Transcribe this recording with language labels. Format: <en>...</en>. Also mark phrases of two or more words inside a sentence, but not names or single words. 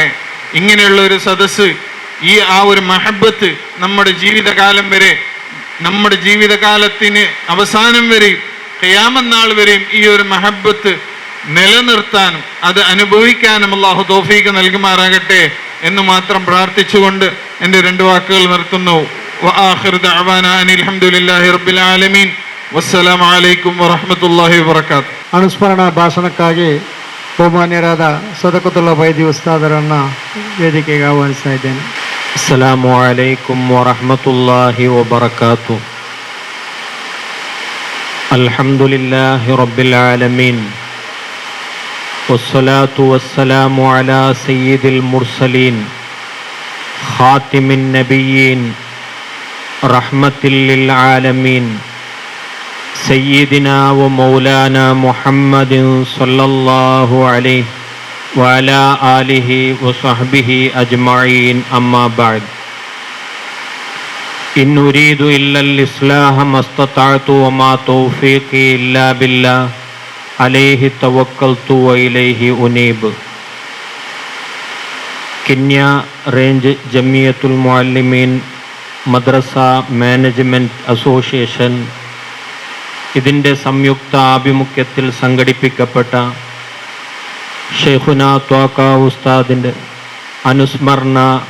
<ml>ഇങ്ങനെയുള്ള ഒരു സദസ്സ്, ആ ഒരു മഹബത്ത് നമ്മുടെ ജീവിതകാലം വരെ, നമ്മുടെ ജീവിതകാലത്തിന് അവസാനം വരെയും ഖിയാമത്ത് നാൾ വരെയും ഈ ഒരു മഹബത്ത് നിലനിർത്താനും അത് അനുഭവിക്കാനും അല്ലാഹു തൗഫീഖ് നൽകുമാറാകട്ടെ എന്ന് മാത്രം പ്രാർത്ഥിച്ചുകൊണ്ട് എൻ്റെ 2 വാക്കുകൾ നിർത്തുന്നു.</ml> <ar>وآخر دعوانا أن الحمد لله رب العالمين. والسلام عليكم ورحمة الله وبركاته.</ar> <kn>ಅನುಸ್ಮರಣ ಭಾಷಣಕ್ಕಾಗಿ ಬಹುಮಾನ್ಯರಾದ ಸದಕತುಲ್ಲಾ ಬೈದಿ ಉಸ್ತಾದರನ್ನ ವೇದಿಕೆಗೆ ಆಹ್ವಾನಿಸ್ತಾ ಇದ್ದೇನೆ.</kn> <ar>السلام عليكم ورحمة الله وبركاته. الحمد لله رب العالمين. والصلاة والسلام على سيد المرسلين خاتم النبيين رحمة للعالمين سيدنا ومولانا محمد صلى الله عليه وعلى آله وصحبه أجمعين. أما بعد، إن أريد إلا الإصلاح ما استطعت وما توفيقي إلا بالله عليه توكلت وإليه أنيب.</ar> <ml>കിന്യ റേഞ്ച് ജമിയത്തുൽ മുഅല്ലിമീൻ മദ്രസ മാനേജ്മെൻറ്റ് അസോസിയേഷൻ ഇതിൻ്റെ സംയുക്ത ആഭിമുഖ്യത്തിൽ സംഘടിപ്പിക്കപ്പെട്ട ഷെയ്ഖുന ത്വാഖ ഉസ്താദിൻ്റെ അനുസ്മരണ</ml>